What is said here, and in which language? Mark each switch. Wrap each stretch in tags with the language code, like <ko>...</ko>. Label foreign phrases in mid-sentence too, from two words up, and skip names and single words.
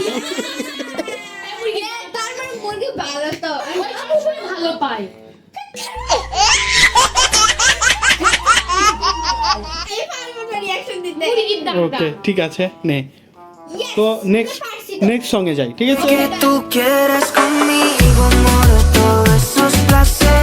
<bn>তার মানে মুরগি ভালো তো ভালো পাই এই পারবো না রিঅ্যাকশন দিতে। মুরগির ডাক ওকে ঠিক আছে নে, তো</bn> <en>next next</en> <bn>সঙ্গে যাই, ঠিক আছে?</bn> <es>Que tú quieres conmigo, amor, todos esos placeres.</es>